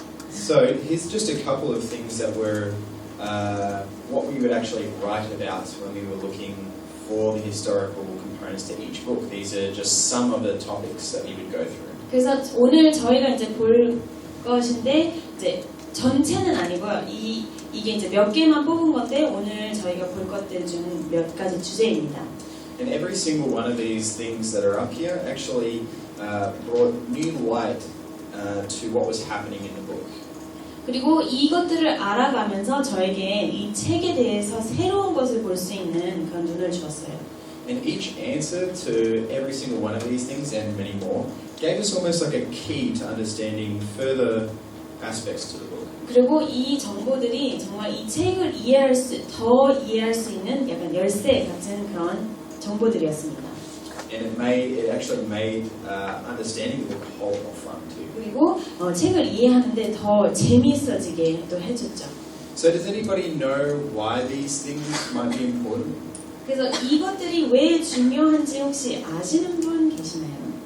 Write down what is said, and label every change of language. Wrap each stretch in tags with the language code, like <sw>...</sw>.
<en>So here's just a couple of things that were what we would actually write about when we were looking for the historical components to each book. These are just some of the topics that we would go through.</en> <ko>그래서 오늘 저희가 이제 볼 것인데 이제 전체는 아니고요. 이게 이제 몇 개만 뽑은 건데 오늘 저희가 볼 것들 중 몇 가지 주제입니다.</ko> <en>And every single one of these things that are up here actually brought new light to what was happening in the book.</en> <ko>그리고 이것들을 알아가면서 저에게 이 책에 대해서 새로운 것을 볼 수 있는 그런 눈을 주었어요.</ko> <en>And each answer to every single one of these things and many more gave us almost like a key to understanding further aspects to the book.</en> <ko>그리고 이 정보들이 정말 이 책을 더 이해할 수 있는 약간 열쇠 같은 그런 정보들이었습니다.</ko> <en>And it actually made understanding the book a whole lot fun too.</en> <ko>그리고 책을 이해하는데 더 재미있어지게 또 해줬죠.</ko> <en>So does anybody know why these things might be important?</en> <ko>그래서 이것들이 왜 중요한지 혹시 아시는 분 계시나요?</ko>